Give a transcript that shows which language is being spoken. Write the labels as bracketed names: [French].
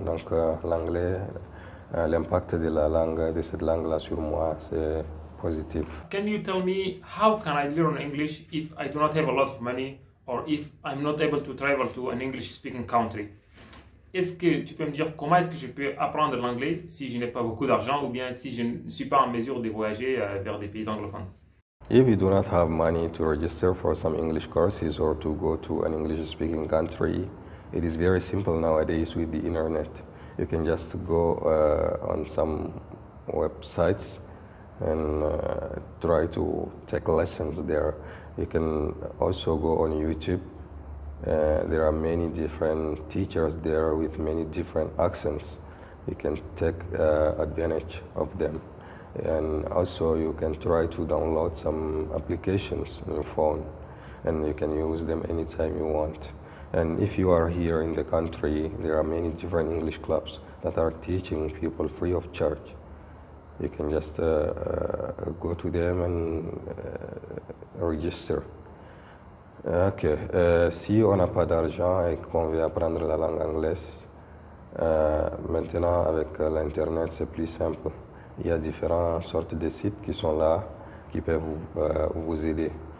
[French] Donc l'anglais, l'impact de la langue, de cette langue-là sur moi, c'est positif. [English] Can you tell me how can I learn English if I do not have a lot of money or if I'm not able to travel to an English-speaking country? [French] Est-ce que tu peux me dire comment est-ce que je peux apprendre l'anglais si je n'ai pas beaucoup d'argent ou bien si je ne suis pas en mesure de voyager vers des pays anglophones? [English] If you do not have money to register for some English courses or to go to an English-speaking country, it is very simple nowadays with the internet. You can just go on some websites and try to take lessons there. You can also go on YouTube. There are many different teachers there with many different accents. You can take advantage of them. And also you can try to download some applications on your phone and you can use them anytime you want. And if you are here in the country, there are many different English clubs that are teaching people free of charge. You can just go to them and register. Ok. [French] Si on n'a pas d'argent et qu'on veut apprendre la langue anglaise, maintenant avec l'Internet c'est plus simple. Il y a différentes sortes de sites qui sont là, qui peuvent vous aider.